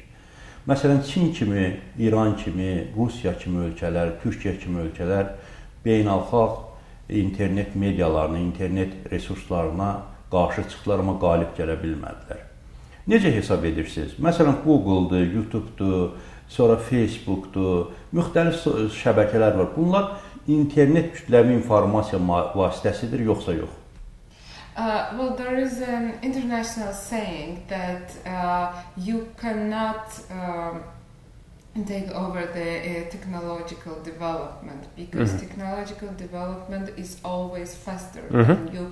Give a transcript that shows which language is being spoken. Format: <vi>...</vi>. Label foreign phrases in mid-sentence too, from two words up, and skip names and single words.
<az>Məsələn, Çin kimi, İran kimi, Rusiya kimi ölkələr, Türkiyə kimi ölkələr beynəlxalq internet medialarına, internet resurslarına qarşı çıxdılar, amma qalib gələ bilmədilər. Necə hesab edirsiniz? Məsələn, Google-dur, YouTube-dur, sonra Facebook-dur, müxtəlif şəbəkələr var. Bunlar internet kütləvi informasiya vasitəsidir, yoxsa yox?</az> <en>Well, there is an international saying that you cannot take over the technological development because technological development is always faster than you.</en>